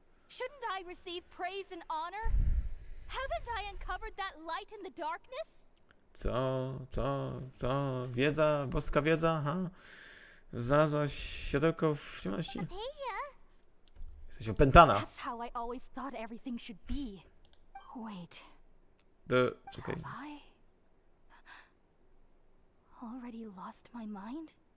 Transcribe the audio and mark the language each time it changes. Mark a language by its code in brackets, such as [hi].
[en] Shouldn't I receive praise and honor? Haven't I uncovered that light in the darkness? [pl] Co? Wiedza? Boska wiedza? Ha? Znalazłaś światełko w ciemności? Hypatia? Jesteś opętana. [en] That's how I always thought everything should be. Wait, [pl] Czekaj. [en] have I already lost my mind?